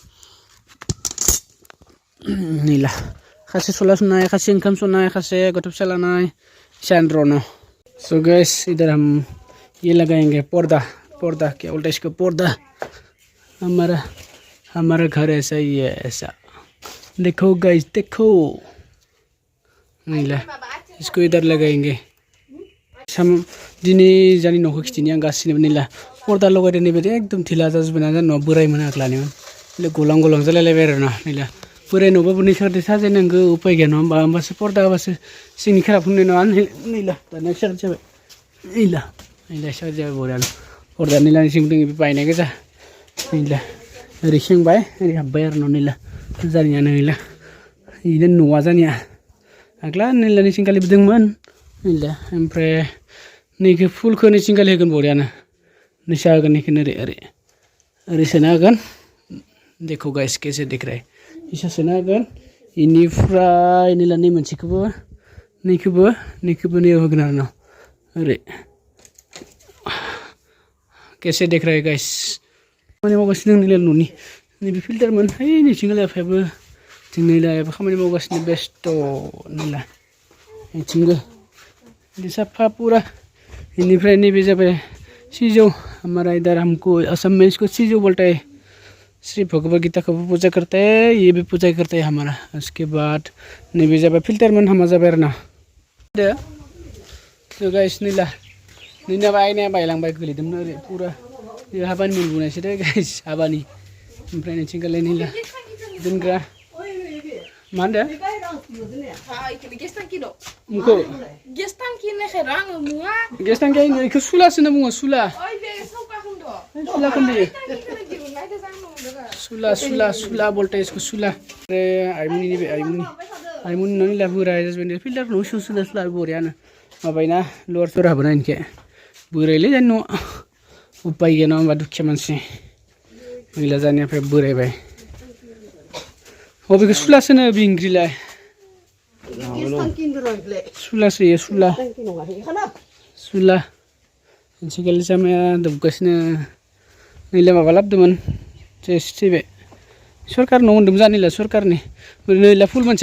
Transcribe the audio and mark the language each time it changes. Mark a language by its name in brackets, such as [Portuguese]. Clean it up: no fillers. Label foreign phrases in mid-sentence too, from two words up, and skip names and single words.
[Bodo] नीला खासे सला सुनाय खासे ओंखाम संनाय खासे गथ' फिसा लानाय चंद्रनो सो [Hindi] गाइस इधर हम ये लगाएंगे पर्दा क्या बोलते हैं इसको पर्दा हमारा घर ऐसा ही है ऐसा देखो गाइस देखो नीला इसको इधर लगाएंगे हम [Bodo] दिनै जानि न'खौ खिथिनि आं गासिनोबो नीला पर्दा लगायदों नैबे एकदम ढिला जाजोब्बाय ना न' बोरायमोन आग्लानिमोन गलां गलां जालायलायबाय आरो ना नीला बोराय न'बाबो नोंसोरदो साजायनांगौ उपाय गैया नङा होमबा होमबासो पर्दा होबासो जोंनि खेराखौ नुनाय नङा नीला दाना स्टार्ट जाबाय नीला स्टार्ट जाबाय बरियानो पर्दा नीलानि सिं दङ बे बायनाय गोजा नीला ओरै सोंबाय ओरै हाब्बाय आरो न' नीला जानियानो नीला बिदिनो न'आ जानिया आग्ला नीलानि सिंखालिबो दंमोन नीला ओमफ्राय नैखौ फुलखौ नै सिंखालि होगोन बरियानो नैसा होगोन नैखौनो ओरै सोना होगोन [Hindi] देखो गाइस कैसे दिख रहा है [Bodo] इसा सोना होगोन इनिफ्राय नीला नै मोनसेखौबो नैखौबो नैयाव होगोन आरो न' ओरै [Hindi] कैसे देख रहा है गाइस [Bodo] खामानि मावगासिनो नीला न'नि नैबे फिल्टारमोन है नैथिंगालाय आफायाबो जों नीलायाबो खामानि मावगासिनो बेस्थ' नीला नैथिंबो बिदि साफा पुरा इनिफ्राय नैबे जाबाय सिजौ [Hindi] हमारा इधर हमको असम में इसको सिजौ बोलता है श्री भगवद गीता को भी पूजा करते हैं ये भी पूजा करते हैं हमारा उसके बाद [Bodo] नैबे जाबाय फिल्टारमोन हामा जाबाय आरो ना [Hindi] तो गाइस [Bodo] नीला बायनाया बायलांबाय गोलैदोंमोन ओरै पुरा हाबानि मोनबोनायसो दे गाइस हाबानि ओमफ्राय नैथिंगालाय नीला दोनग्रा मा होनदों गेस टांखि इखौ सुलासो होनना बुङो सुला सुला [Hindi] बोलते इसको [Bodo] सुला आइमुनि न'नि लाबोरा फिल्टार न' सुसुना स्लार बोरियानो माबायना लर सर हाबोना इनखे बोरायलै जानि न' उपाय गैया नङा होमबा दुखिया मानसि मैला जानिफ्राय बोरायबाय बबेखौ सुलासो होनो बे इंग्रिलाय सुलासो इयो सुला मोनसेखालि जामाया दबगासिनो नैला माबा लाबोदोंमोन थैबाय सरकार न' होन्दोंमोन जानिला सरकारनि नैला फुल मोनसेया